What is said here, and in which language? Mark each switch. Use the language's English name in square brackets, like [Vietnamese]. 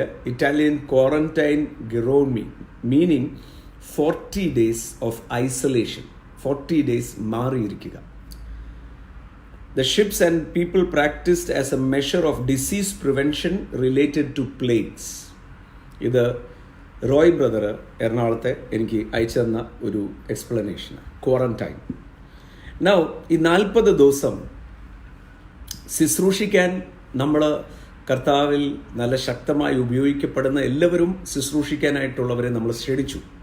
[English] Italian quarantine ഗിറോമി, meaning 40 days of isolation. 40 days [Malayalam] മാറിയിരിക്കുക. [English] The ships and people practiced as a measure of disease prevention related to plagues. [Malayalam] ഇത് Roy brother എറണാകുളത്തെ എനിക്ക് അയച്ചു തന്ന ഒരു explanation. Quarantine. Now ഈ 40 ദിവസം ശുശ്രൂഷിക്കാൻ നമ്മൾ കർത്താവിൽ നല്ല ശക്തമായി ഉപയോഗിക്കപ്പെടുന്ന എല്ലാവരും ശുശ്രൂഷിക്കാനായിട്ടുള്ളവരെ നമ്മൾ ക്ഷണിച്ചു.